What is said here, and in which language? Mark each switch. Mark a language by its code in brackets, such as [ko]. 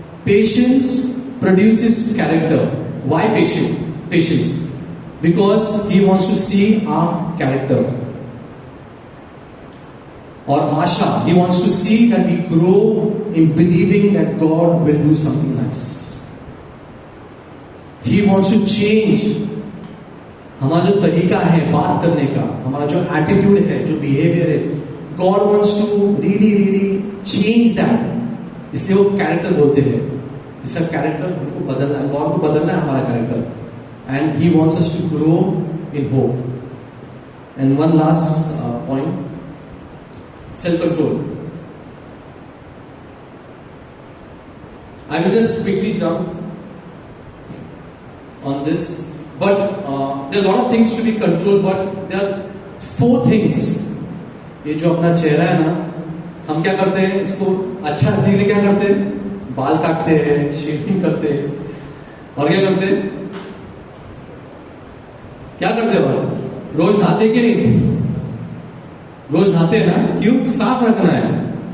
[en] Patience produces character. Why patience? Because He wants to see our character. Or Asha, He wants to see that we grow in believing that God will do something nice. He wants to change [hi] हमारा जो तरीका है बात करने का, हमारा जो attitude है, जो बिहेवियर है, [en] God wants to really change that. [hi] इसलिए वो कैरेक्टर बोलते हैं. इसका कैरेक्टर हमको बदलना है, गॉड को बदलना है हमारा character. [en] And He wants us to grow in hope. And one last point, self-control. I will just quickly jump on this. But there are a lot of things to be controlled, but there are 4 things. [hi] ये जो अपना चेहरा है ना, हम क्या करते हैं, इसको अच्छा रखने के लिए क्या करते हैं? बाल काटते हैं, शेविंग करते हैं, और क्या करते हैं? क्या करते हैं भाई? रोज नहाते कि नहीं? रोज नहाते हैं ना? क्यों? साफ रखना है.